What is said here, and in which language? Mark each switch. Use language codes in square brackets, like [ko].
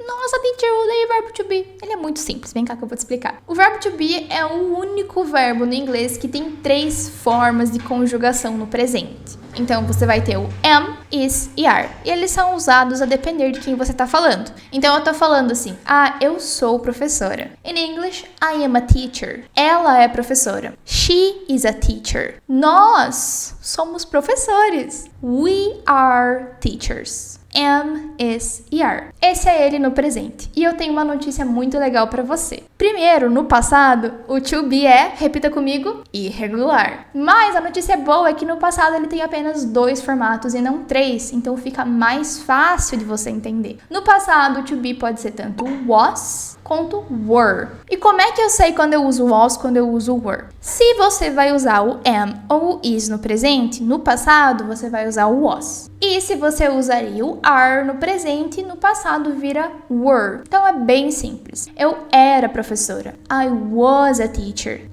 [pt] Nossa, teacher, eu odeio o verbo to be. Ele é muito simples, vem cá que eu vou te explicar. O verbo to be é o único verbo no inglês que tem 3 formas de conjugação no presente. Então, você vai ter o am, is e are. E eles são usados a depender de quem você tá falando. Então, eu tô falando assim, eu sou professora. [en] In English, I am a teacher. [pt] Ela é professora. [en] She is a teacher. [pt] Nós somos professores. [en] We are teachers. [pt] am, is e are. Esse é ele no presente. E eu tenho uma notícia muito legal pra você. Primeiro, no passado, o to be é, repita comigo, irregular. Mas a notícia boa é que no passado ele tem apenas 2 formatos e não 3, então fica mais fácil de você entender. No passado, o to be pode ser tanto was quanto were. E como é que eu sei quando eu uso was, quando eu uso were? Se você vai usar o am ou o is no presente, no passado você vai usar o was. E se você usaria o are no presente, no passado vira were. Então é bem simples. Eu era professora. [en] I was a teacher.